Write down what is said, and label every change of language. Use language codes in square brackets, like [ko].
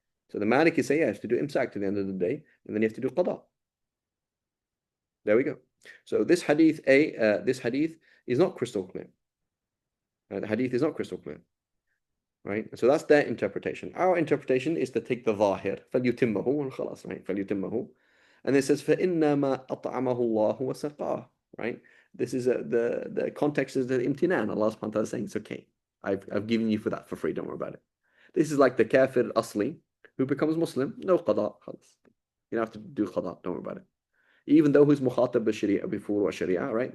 [en] So the Maliki say, yeah, you have to do imsak to the end of the day, and then you have to do qada. There we go. So this hadith is not crystal clear. The hadith is not crystal clear. Right? So that's their interpretation. Our interpretation is to take the zahir, [ar] فَلْيُتِمَّهُ, [en] and خلاص, right? [ar] فَلْيُتِمَّهُ. [en] And it says, [ar] فَإِنَّمَا أَطْعَمَهُ اللَّهُ وَسَقَاهُ. [en] Right? This is the context is the imtinan. Allah subhanahu wa ta'ala is saying, it's okay. I've given you for that for free, don't worry about it. This is like the kafir asli who becomes Muslim, no qada, خلاص. You don't have to do qada, don't worry about it. Even though he's mukhatab b'shari'ah before sharia, right?